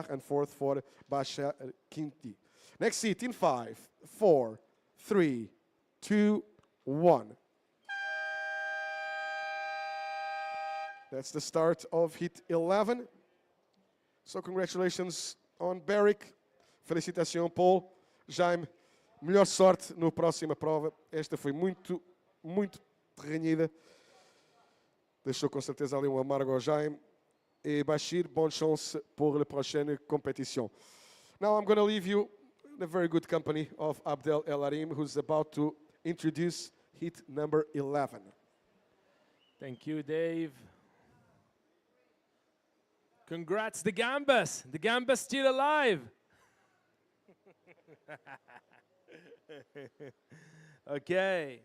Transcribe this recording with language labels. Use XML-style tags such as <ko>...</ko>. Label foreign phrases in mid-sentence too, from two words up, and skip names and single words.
<en>And fourth for Basha Quinti. Next heat in 5, 4, 3, 2, 1. That's the start of hit 11. So congratulations on Beric.</en> <pt>Felicitação, Paul. Jaime, melhor sorte na próxima prova. Esta foi muito, muito renhida. Deixou com certeza ali um amargo ao Jaime.</pt> <fr>E Bashir, bonne chance pour la prochaine compétition.</fr> <en>Now I'm going to leave you in a very good company of Abdel El Arim, who's about to introduce hit number 11. Thank you, Dave. Congrats, the Gambas. The Gambas still alive. Okay.</en>